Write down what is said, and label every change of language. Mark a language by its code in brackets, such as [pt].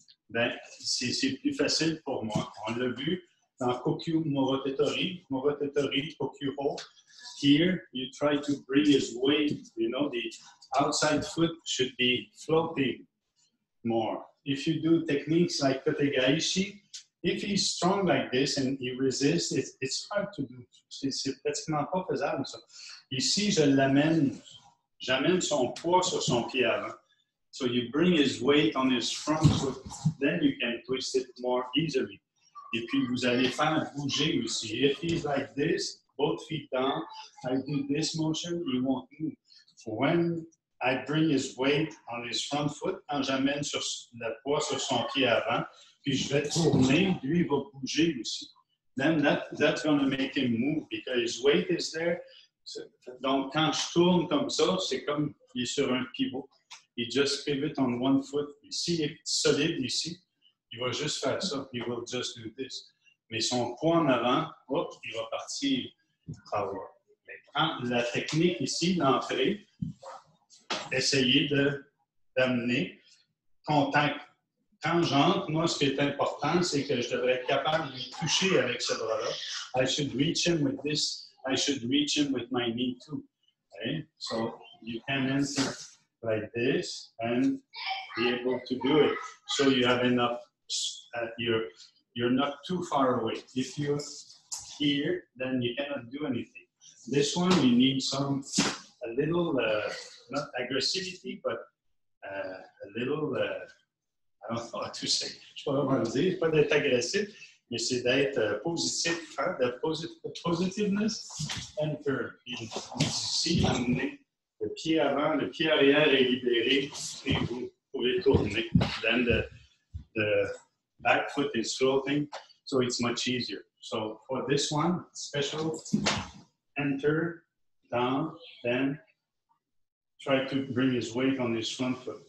[fr] ben, c'est plus facile pour moi. On l'a vu dans Kokyu Morotetori, Kokyu-ho. [en] Here, you try to bring his weight, you know, the outside foot should be floating more. If you do techniques like Kotegaishi, if he's strong like this and he resists, it's hard to do. [fr] C'est pratiquement pas faisable, ça. Ici, j'amène son poids sur son pied avant. [en] So you bring his weight on his front foot, then you can twist it more easily. [fr] Et puis, vous allez faire bouger aussi. [en] If he's like this, both feet down, I do this motion, he won't move. When I bring his weight on his front foot, [fr] quand j'amène le poids sur son pied avant, puis je vais tourner, lui, il va bouger aussi. [en] Then that's going to make him move because his weight is there. [fr] Donc, quand je tourne comme ça, c'est comme il est sur un pivot. Il [en] just pivot on one foot. [fr] S'il est solide ici, il va juste faire ça. [en] He will just do this. [fr] Mais son poids en avant, hop, il va partir forward. La technique ici, d'entrée, essayer d'amener contact. Quand j'entre, moi, ce qui est important, c'est que je devrais être capable de lui toucher avec ce bras-là. [en] I should reach him with this. I should reach him with my knee too. Okay? So you can enter like this and be able to do it. So you have enough, you're not too far away. If you're here, then you cannot do anything. This one, you need a little, not aggressivity, but a little, I don't know how to say. [fr] Je ne sais pas comment le dire, pas d'être agressif, mais c'est d'être positif, hein, de positiveness. Enter. Ici, amener le pied avant, le pied arrière est libéré et vous pouvez tourner. [en] Then the back foot is floating, so it's much easier. So for this one, special, enter, down, then try to bring his weight on his front foot.